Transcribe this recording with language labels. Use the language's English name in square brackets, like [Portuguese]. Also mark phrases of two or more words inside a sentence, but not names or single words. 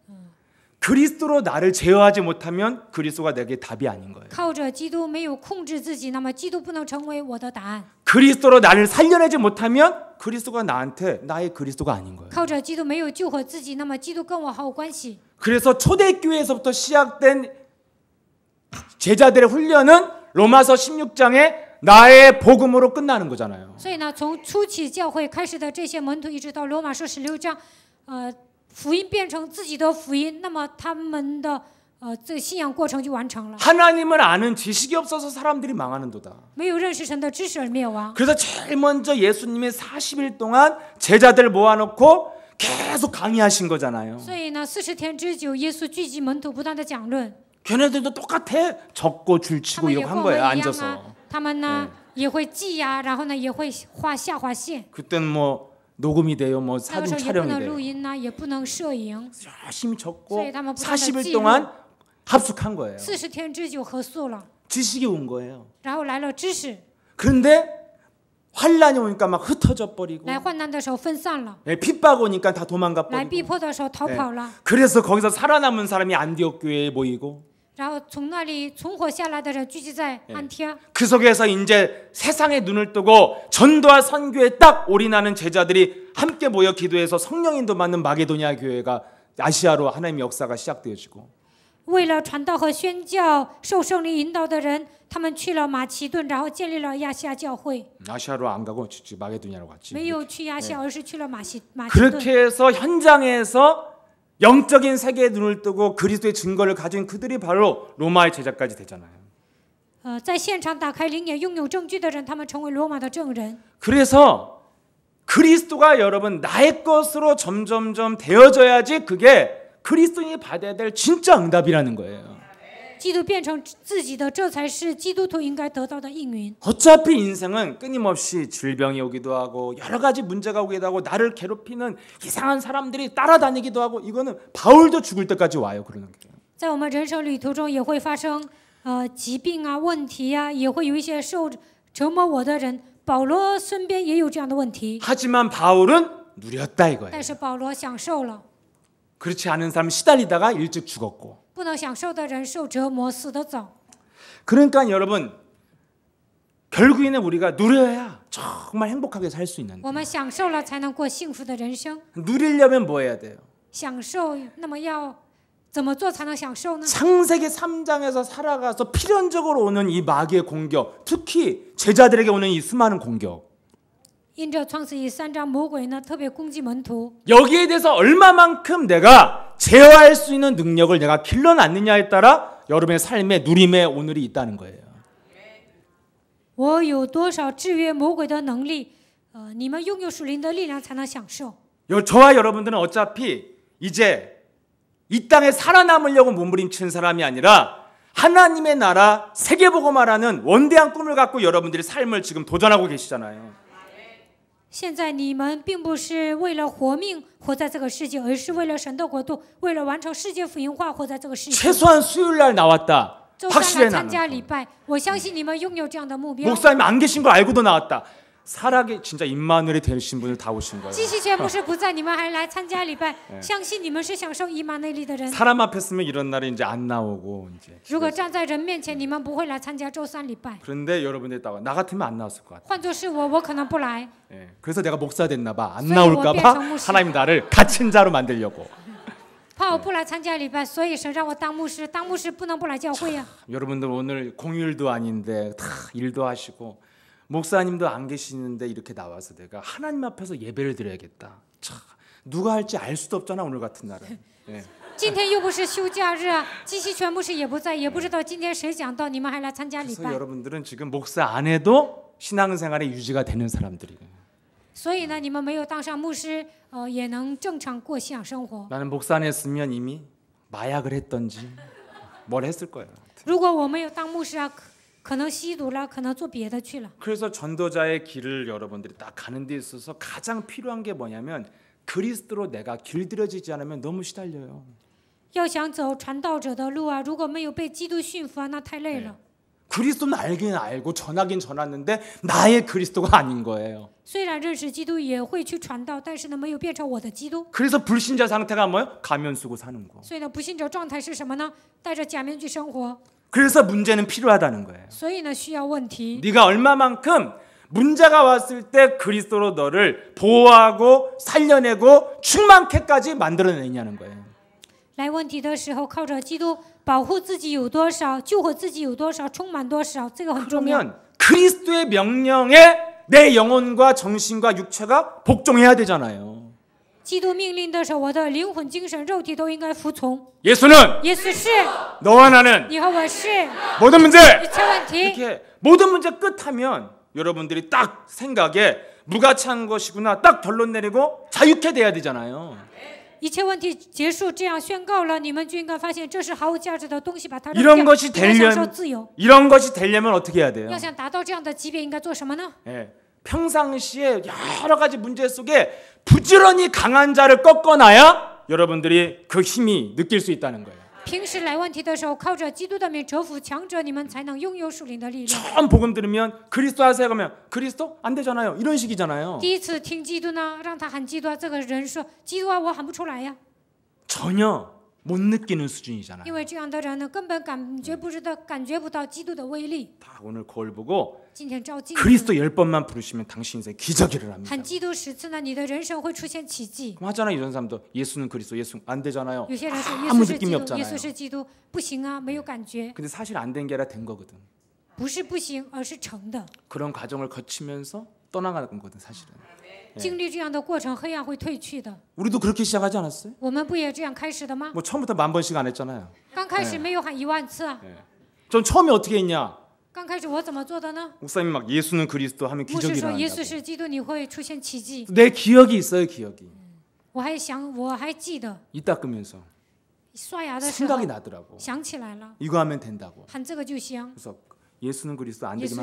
[Korean] 그리스도로 나를 제어하지 못하면 그리스도가 내게 답이 아닌 거예요. [Chinese] 靠着基督没有控制自己，那么基督不能成为我的答案。 [Korean] 그리스도로 나를 살려내지 못하면 그리스도가 나의 그리스도가 아닌 거예요. [Chinese] 靠着基督没有救活自己，那么基督跟我毫无关系。 [Korean] 그래서 초대교회에서부터 시작된 제자들의 훈련은 로마서 16장에 나의 복음으로 끝나는 거잖아요. [Chinese] 所以呢，从初期教会开始的这些门徒，一直到罗马书16章，福音变成自己的福音，那么他们的这个信仰过程就完成了。 [Korean] 하나님을 아는 지식이 없어서 사람들이 망하는도다. [Chinese] 没有认识神的知识而灭亡。 [Korean] 그래서 제일 먼저 예수님이 40일 동안 제자들 모아놓고 계속 강의하신 거잖아요. [Chinese] 所以呢，40天之久，耶稣聚集门徒，不断的讲论。 [Korean] 걔네들도 똑같아. 적고 [Chinese] 他 [Korean] 줄치고 [Chinese] 们也 [Korean] 이러고 [Chinese] 跟 [Korean] 한 [Chinese] 我们 [Korean] 거예요. [Chinese] 一样啊， [Korean] 앉아서. [Chinese] 他们呢也会记呀，然后呢也会下划线。 [Korean] 그때는 뭐 녹음이 돼요. 뭐 [Chinese] 那个时 [Korean] 사진 [Chinese] 候也不 [Korean] 촬영이 [Chinese] 能录 [Korean] 돼요. [Chinese] 音呐，也不能摄影。 [Korean] 열심히 적고 [Chinese] 所以他们不断地 [Korean] 40일 [Chinese] 记录。 [Korean] 동안 합숙한 거예요. [Chinese] 40 天之久合宿了， [Korean] 지식이 온 거예요. [Chinese] 然后来了知识， [Korean] 그런데 환란이 오니까 막 흩어져 버리고 [Chinese] 来患难的时候分散了， [Korean] 핍박 오니까 다 도망가 [Chinese] 来逼 [Korean] 버리고 [Chinese] 迫的时候逃跑了。 [Korean] 그래서 거기서 살아남은 사람이 안디옥 교회에 모이고 [Chinese] 然后从那里存活下来的人聚集在安提阿， [Korean] 그 속에서 이제 세상에 눈을 뜨고 전도와 선교에 딱 올인하는 제자들이 함께 모여 기도해서 성령 인도 받는 마게도니아 교회가 아시아로 하나님의 역사가 시작되어지고 [Chinese] 为了传道和宣教，受圣灵引导的人，他们去了马其顿，然后建立了亚细亚教会。 [Korean] 아시아로 안 가고 마게도니아로 갔지. [Chinese] 没有去亚细亚，而是去了马其顿。 [Korean] 그렇게 해서 현장에서 영적인 세계에 눈을 뜨고 그리스도의 증거를 가진 그들이 바로 로마의 제자까지 되잖아요. [Chinese] 在现场打开灵眼、拥有证据的人，他们成为罗马的证人。 [Korean] 그래서 그리스도가 여러분 나의 것으로 점점점 되어져야지 그게 그리스도인이 받아야 될 진짜 응답이라는 거예요. [Chinese] 基督变成自己的，这才是基督徒应该得到的应允。 [Korean] 어차피 인생은 끊임없이 질병이 오기도 하고 여러 가지 문제가 오기도 하고 나를 괴롭히는 이상한 사람들이 따라다니기도 하고 이거는 바울도 죽을 때까지 와요. 그러는 게. [Chinese] 在我们人生旅途中也会发生疾病啊、问题啊，也会有一些受折磨我的人。保罗身边也有这样的问题， [Korean] 하지만 바울은 누렸다 이거예요. [Chinese] 但是保罗享受了。 [Korean] 그렇지 않은 사람 시달리다가 일찍 죽었고. [Chinese] 不能享受的人受折磨，死得早。 [Korean] 그러니까 여러분 결국에는 우리가 누려야 정말 행복하게 살 수 있는데 [Chinese] 我们享受了才能过幸福的人生。 [Korean] 누리려면 뭐 해야 돼요? [Chinese] 享受，那么要怎么做才能享受呢？ [Korean] 창세기 3장에서 살아가서 필연적으로 오는 이 마귀의 공격, 특히 제자들에게 오는 이 수많은 공격. [Chinese] 因着创世记3章，魔鬼呢特别攻击门徒。 [Korean] 여기에 대해서 얼마만큼 내가 제어할 수 있는 능력을 내가 길러놨느냐에 따라 여러분의 삶의 누림의 오늘이 있다는 거예요. [Chinese] 我有多少制约魔鬼的能力？你们拥有属灵的力量才能享受。 [Korean] 저와 여러분들은 어차피 이제 이 땅에 살아남으려고 몸부림치는 사람이 아니라 하나님의 나라 세계복음화라는 원대한 꿈을 갖고 여러분들이 삶을 지금 도전하고 계시잖아요. [Chinese] 现在你们并不是为了活命活在这个世界，而是为了神的国度，为了完成世界福音化活在这个世界。 [Korean] 최소한 수요일 날 나왔다. [Chinese] 周三来 [Korean] 확실해 [Chinese] 参加礼 [Korean] 나는. [Chinese] 拜，我相信你们拥有这样的目标。 [Korean] 목사님 안 계신 걸 알고도 나왔다. 살아계 진짜 임마누엘이 되신 분들 다 오신 거예요. [Chinese] 基西全牧师不在，你们还来参加礼拜，相信你们是享受以马内利的人。 [Korean] 사람 앞에 쓰면 이런 날이 이제 안 나오고 이제. [Chinese] 如果站在人面前，你们不会来参加周三礼拜。 [Korean] 그런데 여러분들이 나 같으면 안 나왔을 것 같아. [Chinese] 换作是我，我可能不来。 [Korean] 예. 그래서 내가 목사 됐나 봐. 안 [Chinese] 所以我 [Korean] 나올까 [Chinese] 变 [Korean] 봐 [Chinese] 成牧师。 [Korean] 하나님 나를 갇힌 자로 만들려고. [Chinese] 怕我不来参加礼拜，所以神让我当牧师。当牧师不能不来教会呀、 [Korean] 여러분들 오늘 공휴일도 아닌데 다 일도 하시고 목사님도 안 계시는데 이렇게 나와서 내가 하나님 앞에서 예배를 드려야겠다. 참, 누가 할지 알 수도 없잖아 오늘 같은 날은. 예. [Chinese] 今天又不是休假日啊，基西全牧师也不在，也不知道今天谁讲道，你们还来参加礼 [Korean] 그래서 [Chinese] 拜。 [Korean] 여러분들은 지금 목사 안 해도 신앙생활의 유지가 되는 사람들이에요. [Chinese] 所以呢，你们没有当上牧师，也能正常过信仰生活。 [Korean] 나는 목사 안 했으면 이미 마약을 했던지 뭘 했을 거야. [Chinese] 如果我没有当牧师啊，可能吸毒了，可能做别的去了。 [Korean] 그래서 전도자의 길을 여러분들이 딱 가는 데 있어서 가장 필요한 게 뭐냐면 그리스도로 내가 길들여지지 않으면 너무 시달려요. [Chinese] 要想走传道者的路啊，如果没有被基督驯服啊，那太累了。 [Korean] 그리스도는 알긴 알고 전하긴 전하는데 나의 그리스도가 아닌 거예요. [Chinese] 虽然认识基督也会去传道，但是呢，没有变成我的基督。 [Korean] 그래서 불신자 상태가 뭐예요? 가면 쓰고 사는 거. [Chinese] 所以呢，不信者状态是什么呢？戴着假面具生活。 [Korean] 그래서 문제는 필요하다는 거예요. [Chinese] 所以呢，需要问题。 [Korean] 네가 얼마만큼 문제가 왔을 때 그리스도로 너를 보호하고 살려내고 충만케까지 만들어내냐는 거예요. [Chinese] 来问题的时候，靠着基督保护自己有多少，救活自己有多少，充满多少，这个很重要。 [Korean] 그러면 그리스도의 명령에 내 영혼과 정신과 육체가 복종해야 되잖아요. [Chinese] 基督命令的时候，我的灵魂、精神、肉体都应该服从。 [Korean] 예수는 [Chinese] 耶稣是， [Korean] 너와 나는 [Chinese] 你和我是， [Korean] 모든 문제 [Chinese] 一切问题。 [Korean] 이렇게 모든 문제 끝하면 여러분들이 딱 생각에 무가치한 것이구나 딱 결론 내리고 자유케 돼야 되잖아요. [Chinese] 一切问题结束，这样宣告了，你们就应该发现这是毫无价值的东西，把它扔 [Korean] 이런 [Chinese] 掉， [Korean] 것이 [Chinese] 应该享受 [Korean] 되려면 [Chinese] 自由。 [Korean] 이런 것이 되려면 어떻게 해야 돼요? [Chinese] 要想达到这样的级别，应该做什么呢？ [Korean] 예, 평상시에 여러 가지 문제 속에 부지런히 강한 자를 꺾어놔야 여러분들이 그 힘이 느낄 수 있다는 거예요. [Chinese] 平时来问题的时候，靠着基督的名折服强者，你们才能拥有属灵的力量。 [Korean] 처음 복음 들으면 그리스도 하세요 그러면 그리스도 안 되잖아요. 이런 식이잖아요. [Chinese] 第一次听基督呢，让他喊基督啊，这个人说基督啊，我喊不出来呀， [Korean] 전혀 못 느끼는 수준이잖아요. [Chinese] 因为这样的人呢，根本感觉不到基督的威力。 [Korean] 다 오늘 거울 보고 [Chinese] 今天照镜子， [Korean] 그리스도 10번만 부르시면 당신 인생 기적이 일어납니다. [Chinese] 喊基督10次呢，你的人生会出现奇迹。 [Korean] 그럼 하잖아요. 이런 사람도 예수는 그리스도 예수 안 되잖아요. [Chinese] 有些人说耶 [Korean] 아무 [Chinese] 稣是 [Korean] 느낌이 [Chinese] 基督， [Korean] 없잖아요. [Chinese] 耶稣是基督，不行啊，没有感觉， [Korean] 근데 사실 안 된 게 아니라 된 거거든. [Chinese] 不是不行，而是成的。 [Korean] 그런 과정을 거치면서 떠나가는 거거든 사실은. [Chinese] 经历这样的过程，黑暗会退去的。 [Korean] 우리도 그렇게 시작하지 않았어요? [Chinese] 我们不也这样开始的吗？ [Korean] 뭐 처음부터 10,000번씩 안 했잖아요. [Chinese] 刚开始没有喊10000次啊， [Korean] 전 처음에 어떻게 했냐? [Chinese] 刚开始我怎么做的呢？ [Korean] 목사님 막 예수는 그리스도 하면 [Chinese] 牧师 [Korean] 기적이 [Chinese] 说耶稣 [Korean] 일어난다고. [Chinese] 是基督，你会出现奇迹。 [Korean] 내 기억이 있어요 기억이. [Chinese] 我还记得 [Korean] 이 닦으면서 [Chinese] 刷牙的时候 [Korean] 생각이 나더라고. [Chinese] 想起来了， [Korean] 이거 하면 된다고. [Chinese] 喊这个就行， [Korean] 그래서 예수는 그리스도 안 되기만